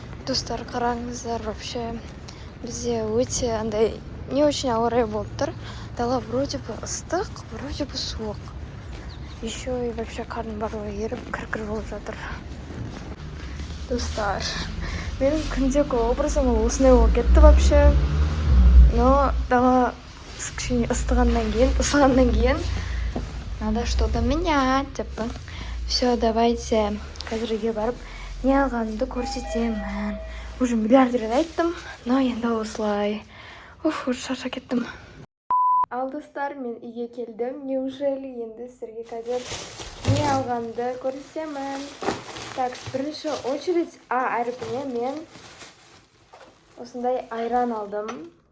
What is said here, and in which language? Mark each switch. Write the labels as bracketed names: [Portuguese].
[Kazakh] Достар, қараңыздар, [Russian] вообще [Kazakh] бізде өте андай [Russian] не очень [Kazakh] ауа райы болып тұр. Дала [Russian] вроде бы [Kazakh] ыстық, вроде бы суық. [Russian] Еще и вообще [Kazakh] қардың барлығы еріп кір-кір болып жатыр. Достар, менің күндегі образым осындай болып кетті [Russian] вообще. Но [Kazakh] дала кішкене ысығаннан кейін [Russian] надо что-то менять, типа. Все, давайте [Kazakh] қазірге барып не алғанымды көрсетемін. [Russian] Уже [Kazakh] миллиард рет айттым, [Russian] но [Kazakh] енді осылай. [Russian] Уже [Kazakh] шаршап кеттім. Ал достар, мен үйге келдім. [Russian] Неужели [Kazakh] енді сіздерге қазір не алғанымды көрсетемін. [Russian] Так, [Kazakh] бірінші [Russian] очередь [Kazakh] А әрпіне мен осындай айран алдым.